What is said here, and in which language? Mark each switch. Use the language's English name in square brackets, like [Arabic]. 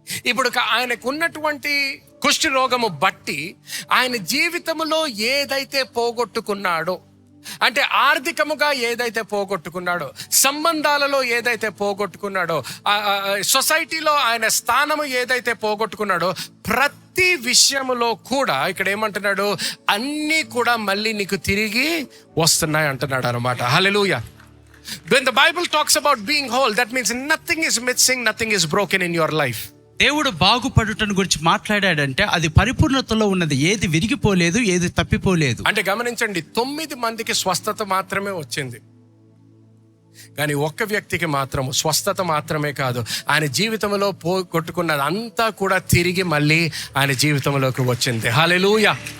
[Telugu] ఇప్పుడు ఆయనకు ఉన్నటువంటి కుష్టి రోగము బట్టి ఆయన జీవితంలో ఏదైతే పోగొట్టుకున్నాడో, అంటే ఆర్థికముగా ఏదైతే పోగొట్టుకున్నాడో, సంబంధాలలో ఏదైతే పోగొట్టుకున్నాడో, సొసైటీలో ఆయన స్థానము ఏదైతే పోగొట్టుకున్నాడో, ప్రతి విషయములో కూడా ఇక్కడ ఏమంటున్నాడు, అన్నీ కూడా మళ్ళీ నీకు తిరిగి వస్తున్నాయి అంటున్నాడు అనమాట. హల్లెలూయా. [English] When the Bible talks about being whole, that means nothing is missing, nothing is broken in your life. [Telugu] దేవుడు బాగుపడుటను గురించి మాట్లాడాడంటే అది పరిపూర్ణతలో ఉన్నది, ఏది విరిగిపోలేదు, ఏది తప్పిపోలేదు. అంటే గమనించండి, 9 మందికి స్వస్థత మాత్రమే వచ్చింది. కానీ ఒక్క వ్యక్తికి మాత్రము స్వస్థత మాత్రమే కాదు, ఆయన జీవితంలో పోగొట్టుకున్నది అంతా కూడా తిరిగి మళ్ళీ ఆయన జీవితంలోకి వచ్చింది. హల్లెలూయా.